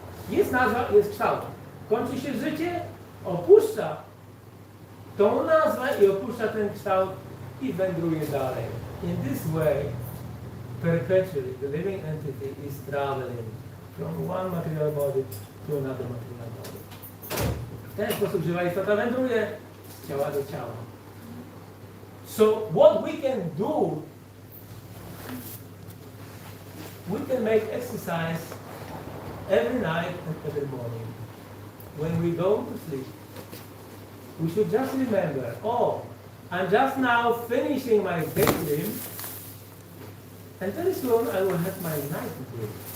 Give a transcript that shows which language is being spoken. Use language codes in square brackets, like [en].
[pl] Jest nazwa, jest kształt. Kończy się życie, opuszcza tą nazwę i opuszcza ten kształt i wędruje dalej. [en] In this way, perpetually, the living entity is traveling from one material body to another material body. [pl] W ten sposób żywa istota wędruje z ciała do ciała. [en] So what we can do, we can make exercise every night and every morning. When we go to sleep, we should just remember, oh, I'm just now finishing my daydream, and very soon I will have my night dream.